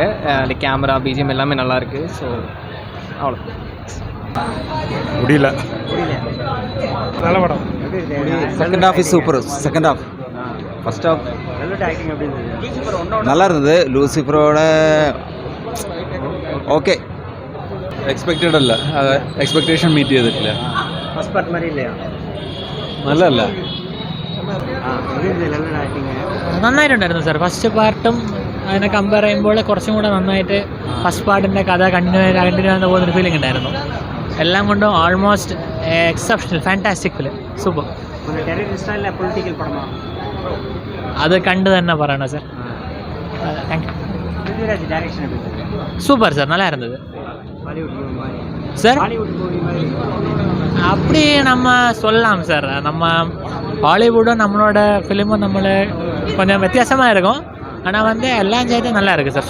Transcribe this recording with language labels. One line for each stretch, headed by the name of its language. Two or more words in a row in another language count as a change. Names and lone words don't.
English: like camera, BGM
Tamil: எல்லாமே நல்லா இருக்கு. ஸோ அவ்வளோ முடியல. நல்ல படம்.
English: second half is super. second half. first half
Tamil: நல்லா இருந்தது. லூசிஃபரோட ஓகே.
Malayalam: എക്സ്പെക്റ്റഡ് അല്ല.
English: expectation meet
Malayalam: ചെയ്തിട്ടില്ല.
English: first part
Malayalam: മാതിരി ഇല്ലയോ? നല്ലല്ല. നന്നായിട്ടുണ്ടായിരുന്നു സാർ.
English: first part
Malayalam: അതിനെ കമ്പയർ ചെയ്യുമ്പോൾ കുറച്ചും കൂടെ നന്നായിട്ട്
English: first part
Malayalam: കഥ കണ്ടിന്യൂ ആകുന്ന പോകുന്നൊരു ഫീലിംഗ് ഉണ്ടായിരുന്നു. എല്ലാം കൊണ്ടും
English: almost exceptional fantastic film.
Malayalam: സൂപ്പർ. അത് കണ്ട് തന്നെ പറയണം സാർ.
English: thank you.
Tamil: சூப்பர் சார். நல்லா இருந்தது சார். அப்படி நம்ம சொல்லலாம் சார். நம்ம ஹாலிவுட்டும் நம்மளோட ஃபிலிமும் நம்மளை கொஞ்சம் வித்தியாசமாக இருக்கும். ஆனால் வந்து எல்லாம் சேர்த்து நல்லா இருக்குது சார்.